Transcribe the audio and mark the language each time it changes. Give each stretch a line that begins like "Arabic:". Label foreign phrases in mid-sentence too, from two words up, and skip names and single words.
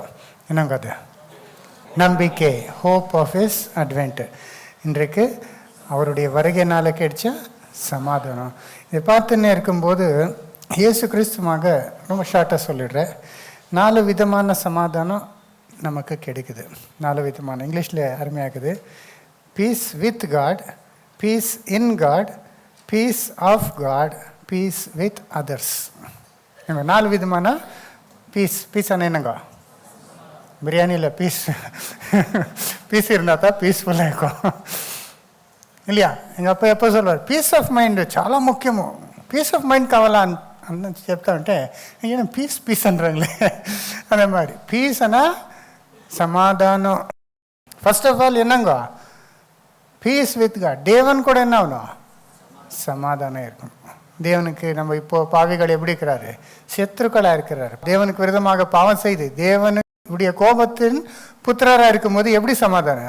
Tamil: என்னங்க அது? நம்பிக்கை,
English: hope of is advent.
Tamil: இன்றைக்கு அவருடைய வருகையினால் கிடைச்ச சமாதானம். இதை பார்த்துன்னே இருக்கும்போது இயேசு கிறிஸ்துவாக ரொம்ப ஷார்ட்டாக சொல்லிடுறேன். 4 விதமான சமாதானம் நமக்கு கிடைக்குது. 4 விதமான, இங்கிலீஷில் அருமையாகுது.
English: peace with God, peace in God, peace of God, peace with others.
Tamil: 4 விதமான பீஸ். பீஸ் ஆனால் என்னங்க? பிரியாணியில்
English: piece piece
Tamil: இருந்தால் தான் பீஸ்ஃபுல்லாக இருக்கும் இல்லையா? எங்கள் அப்பா எப்போ சொல்லுவார்,
English: peace of mind
Telugu: చాలా ముఖ్యము,
English: peace of mind
Telugu: కావాలా అని చెప్తా ఉంటే ఏం
English: peace peace
Telugu: అంటారులే అదే மாதிரி.
Tamil: பீஸ் ஆனால் சமாதானம்.
English: first of all
Tamil: என்னங்க?
English: peace with God.
Tamil: தேவன் கூட என்ன ஆகணும்? சமாதானம் இருக்கணும். தேவனுக்கு நம்ம இப்போ பாவிகள் எப்படி இருக்கிறாரு? சத்துருக்களாக இருக்கிறாரு. தேவனுக்கு விரோதமாக பாவம் செய்து தேவனுடைய கோபத்தின் புத்திரராக இருக்கும்போது எப்படி சமாதானம்?